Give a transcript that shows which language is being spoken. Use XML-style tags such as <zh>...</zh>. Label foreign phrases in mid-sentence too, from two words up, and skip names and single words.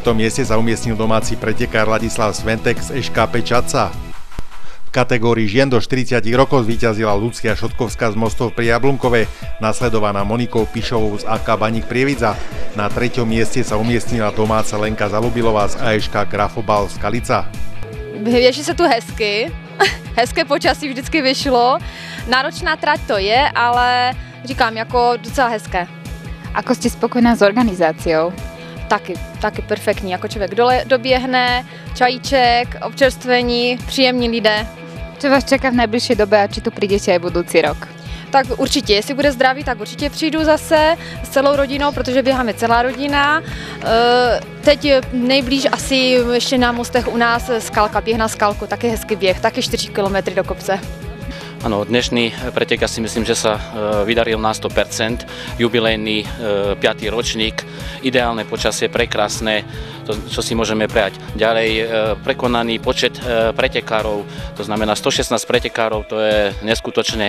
<sk>mieste sa umiestnil domáci pretekár Ladislav Sventek z EŠKP Čadca. V kategórii žien do 40 rokov zvíťazila Lucia Šotkovská z Mostov pri Jablunkove, nasledovaná Monikou Pišovou z AK Baník Prievidza. Na 3. mieste sa umiestnila domáca Lenka Zalubilová z AŠK Grafobal z Skalica.</sk> <cs>Běží se tu hezky, hezké počasí vždycky vyšlo, náročná trať to je, ale říkám, jako docela hezké.</cs> <sk>Ako ste spokojná s organizáciou?</sk> <cs>Taky perfektní, jako člověk doběhne, čajíček, občerstvení, příjemní lidé.</cs> <sk>Čo vás čeká v najbližšej dobe a či tu prídete aj budúci rok?</sk> <cs>Tak určitě, jestli bude zdraví, tak určitě přijdu zase s celou rodinou, protože běháme celá rodina. Teď nejblíž asi ještě na mostech u nás skalka, běh na skalku, taky hezký běh, taky 4 kilometry do kopce.</cs> <sk>Áno, dnešný pretek si myslím, že sa vydaril na 100%, jubilejný 5. ročník, ideálne počasie, prekrásne, to, čo si môžeme prijať. Ďalej prekonaný počet pretekárov, to znamená 116 pretekárov, to je neskutočné.</sk>